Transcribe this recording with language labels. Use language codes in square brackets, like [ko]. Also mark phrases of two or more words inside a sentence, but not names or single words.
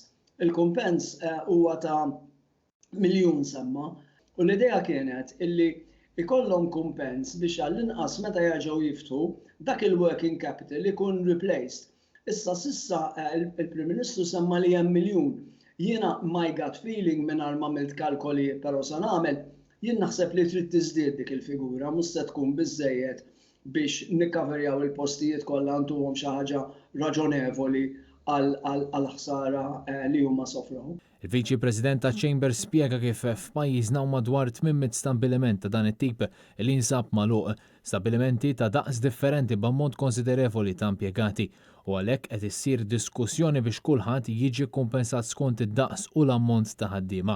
[mt] Il-kumpens huwa ta' miljun semma u l-idea kienet illi ikollhom kumpens biex għall-inqas meta jerġgħu jiftu dak il- [en] working capital [mt] ikun replaced. Issa sissa il-Prim Ministru semma li hemm miljun. Jiena [en] my gut feeling [mt] mingħajr ma għamilt kalkoli però se nagħmel, jien naħseb li trid tiżdied dik il-figura mhux se tkun biżżejjed biex nikkaverjaw il-postijiet kollha ntuhom xi ħaġa raġonevoli għal-ħsara li huma sofru. Il-Viċi President ta' Chamber spjega kif f'pajjiżna madwar 800 stabbiliment ta' dan it-tip li jinsab magħluq, stabbilimenti ta' daqs differenti b'ammont konsiderevoli ta' impjegati u għalhekk qed issir diskussjoni biex kulħadd jiġi kumpensat skont id-daqs u l-ammont ta' ħaddiema.